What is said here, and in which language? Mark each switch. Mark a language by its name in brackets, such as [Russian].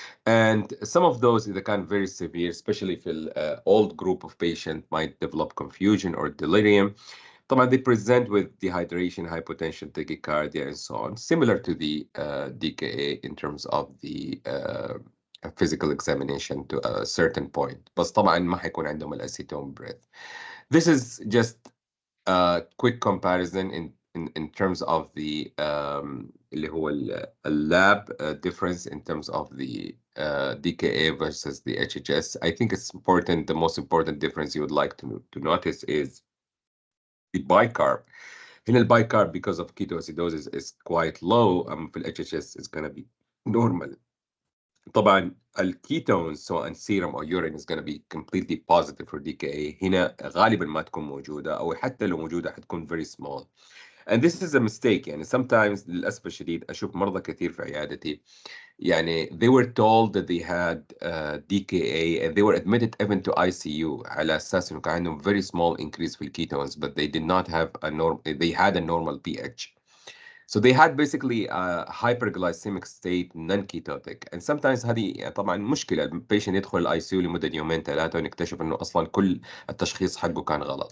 [English] And some of those, the kind of very severe, especially if an old group of patients might develop confusion or delirium. [Arabic] طبعا [English] they present with dehydration, hypotension, tachycardia, and so on, similar to the DKA in terms of the physical examination to a certain point. [Arabic] بس طبعا ما حيكون عندهم الأسيتون [English] breath. This is just a quick comparison in terms of the [Arabic] اللي هو [English] lab difference in terms of the DKA versus the HHS. I think it's important. The most important difference you would like to notice is the bicarb. In the bicarb, because of ketoacidosis, is quite low. [Arabic] في ال [English] HHS is going to be normal. [Arabic] طبعا الكيتونز سواء [English] serum or urine is going to be completely positive for DKA. [Arabic] هنا غالبا ما تكون موجودة، أو حتى لو موجودة حتكون [English] very small. And this is a mistake. [Arabic] يعني [English] sometimes [Arabic] للأسف الشديد أشوف مرضى كثير في عيادتي يعني [English] they were told that they had DKA and they were admitted even to ICU [Arabic] على أساس إنه كان عندهم [English] very small increase [Arabic] في الكيتونز, [English] but they did not have they had a normal pH. So they had basically a hyperglycemic state, non-ketotic. And sometimes [Arabic] هذه طبعا مشكلة. البيشنت يدخل الاي سي يو لمدة يومين ثلاثة ونكتشف انه اصلا كل التشخيص حقه كان غلط.